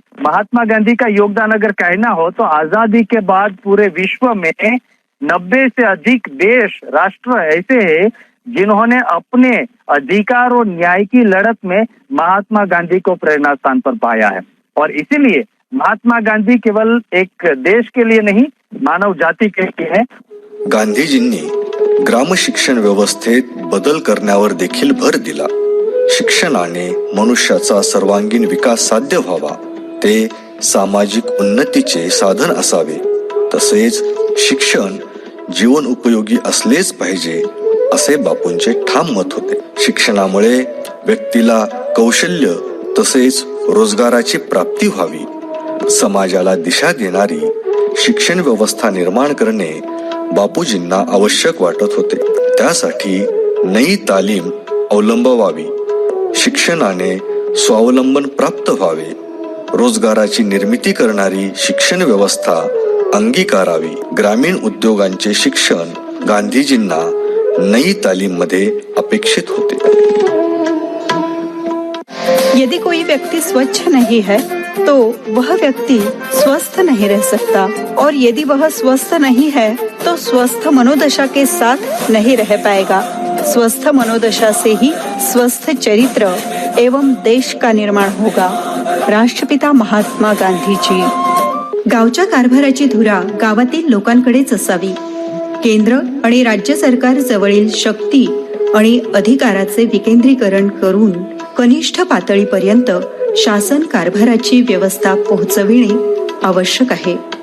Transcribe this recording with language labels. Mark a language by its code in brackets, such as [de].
[hi] महात्मा गांधी का योगदान अगर कहना हो तो आजादी के बाद पूरे विश्व में 90 से अधिक देश, राष्ट्र ऐसे हैं जिन्होंने अपने अधिकार और न्याय की लड़त में महात्मा गांधी को प्रेरणा स्थान पर पाया है. और इसीलिए महात्मा गांधी केवल एक देश के लिए नहीं, मानव जाति के लिए है. [mr] गांधीजींनी ग्राम शिक्षण व्यवस्थेत बदल करण्यावर देखील भर दिला. शिक्षणाने मनुष्याचा सर्वांगीण विकास साध्य व्हावा, ते सामाजिक उन्नतीचे साधन असावे. तसेच शिक्षण जीवन उपयोगी असलेच पाहिजे असे बापूंचे ठाम मत होते. शिक्षणामुळे व्यक्तीला कौशल्य तसेच रोजगाराची प्राप्ती व्हावी. समाजाला दिशा देणारी शिक्षण व्यवस्था निर्माण करणे बापूजींना आवश्यक वाटत होते. त्यासाठी नई तालीम अवलंबवावी, शिक्षणाने स्वावलंबन प्राप्त व्हावे, रोजगाराची निर्मिती करणारी शिक्षण व्यवस्था अंगीकारावी. ग्रामीण उद्योगांचे शिक्षण गांधीजींना नई तालीम मध्ये अपेक्षित होते. [hi] यदि कोई व्यक्ति स्वच्छ नहीं है तो वह व्यक्ति स्वस्थ नहीं रह सकता, और यदि वह स्वस्थ नहीं है तो स्वस्थ मनोदशा के साथ नहीं रह पाएगा. स्वस्थ मनोदशा से ही स्वस्थ चरित्र एवं देश का निर्माण होगा. राष्ट्रपिता महात्मा गांधीजी. [mr] गावच्या कारभाराची धुरा गावातील लोकांकडेच असावी. केंद्र आणि राज्य सरकार जवळील शक्ती आणि अधिकाराचे विकेंद्रीकरण करून कनिष्ठ पातळीपर्यंत शासन कारभाराची व्यवस्था पोहोचविणे आवश्यक आहे.